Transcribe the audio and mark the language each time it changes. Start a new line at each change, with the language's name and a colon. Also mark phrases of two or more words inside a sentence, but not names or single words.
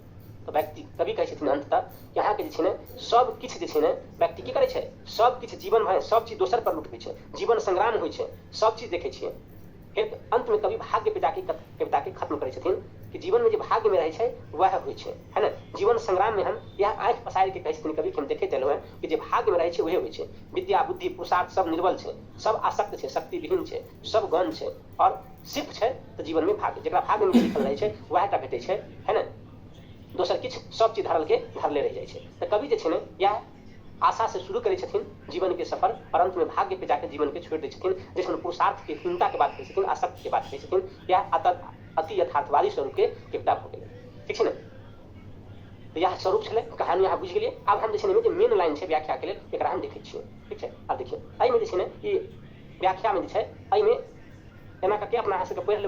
Maithili: तो व्यक्ति, कवि कहै छथिन अंततः कि अहाँके जे छै ने सब किछु जे छै ने व्यक्ति की करै छै, सब किछु जीवन भर सब चीज दोसर पर लुटबै छै, जीवन संग्राम होइ छै, सब चीज देखै छियै। फिर अंत में कवि भाग्य पे जाके कविता के खत्म करै छथिन कि जीवन में जे भाग्य में रहै छै वह होइ छै, है ना। जीवन संग्राम में हम यह आँखि पसारि के कहै छथिन कवि कि हम देखैत एलहुँ हैं कि जे भाग्य में रहै छै वही होइ छै। विद्या बुद्धि पुरुषार्थ सब निर्बल छै, सब आसक्त छै, शक्ति विहीन छै, सब गौण छै, और सिर्फ छै तऽ जीवन में भाग्य, जेकरा भाग्य में लिखल रहै छै वह टा भेटै छै, है ना। दोसर किछु सब चीज धरले रहि जाइ छै। तऽ कवि जे छै ने यह आशा से शुरू करै छथिन जीवन के सफर, और अंत में भाग्य पे जाकर जीवन के छोड़ दै छथिन, जिसमें पुरुषार्थ के हीनता के बात कहै छथिन, आसक्त के बात कहै छथिन। यह अति यथार्थवादी स्वरूप के कविता भऽ गेलै, ठीक छै ने। तऽ यह स्वरूप छलै, कहानी अहाँ बुझि गेलियै। आब हम जे छै ने मेन लाइन छै व्याख्या के लेल, एकरा हम देखै छियै, ठीक छै। आब देखियौ एहिमे जे छै ने ई व्याख्या में जे छै, एहिमे एना करके अपना अहाँ सबके पढ़ि लेबै।